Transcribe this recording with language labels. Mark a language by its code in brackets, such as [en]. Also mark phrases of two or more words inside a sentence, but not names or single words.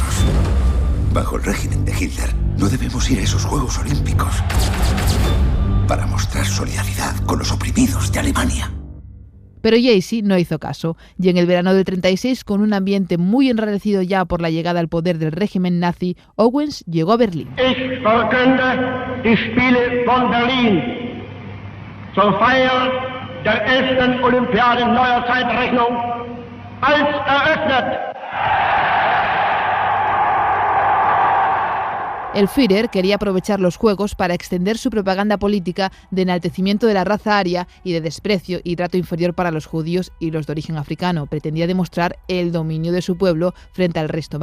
[es] Bajo el régimen de Hitler, no debemos ir a esos Juegos Olímpicos para mostrar solidaridad con los oprimidos de Alemania. Pero Jesse no hizo caso, y en el verano del 36, con un ambiente muy enrarecido ya por la llegada al poder del régimen nazi, Owens llegó a Berlín. [de] Ich verkünde die Spiele von Berlin zur Feier der 11. Olympiade neuer Zeitrechnung als eröffnet. [es] El Führer quería aprovechar los Juegos para extender su propaganda política de enaltecimiento de la raza aria y de desprecio y trato inferior para los judíos y los de origen africano. Pretendía demostrar el dominio de su pueblo frente al resto.